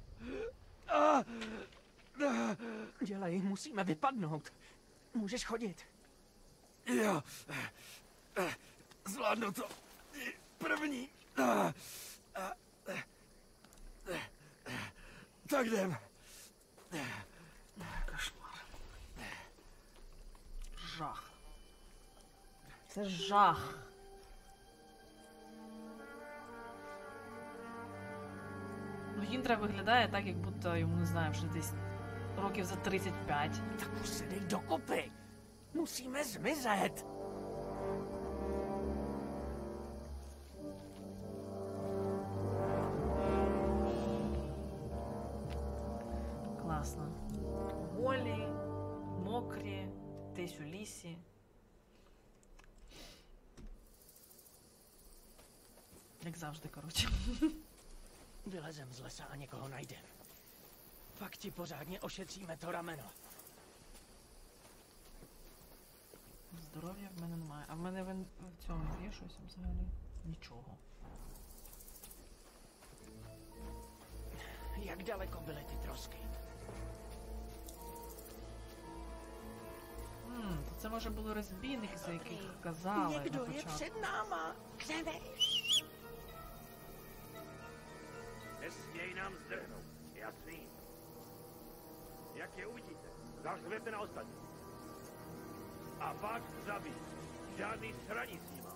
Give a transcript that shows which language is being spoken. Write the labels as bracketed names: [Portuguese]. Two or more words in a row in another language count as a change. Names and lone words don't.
[Czech] Dělej, musíme vypadnout. Můžeš chodit. Jo. Zvládnu to. První. Tak jdem. [Ukrainian] Жах. Це жах. Ну, Гіндра виглядає так, як будто йому, не знаю, вже десь років за 35. [Czech] Tak už se dej dokopy. Musíme zmizet. [Ukrainian] Класно. Голі, мокрі, десь у лісі. Як завжди, коротше. [Czech] Vylezem z lesa a někoho najdem. Pak ti pořádně ošetříme to rameno. [Ukrainian] Здоров'я в мене немає. А в мене в цьому є щось взагалі? Нічого. [Czech] Jak daleko byly ty trosky? [Ukrainian] То це може були розбійники, за яких казали на [Czech] Někdo je [Ukrainian] початку. [Czech] před náma. Chceme. Nesměj nám zdrhnout, jasný. Jak je uvidíte, zařvete na ostatní. A pak zabít. Žádný sraní s nima.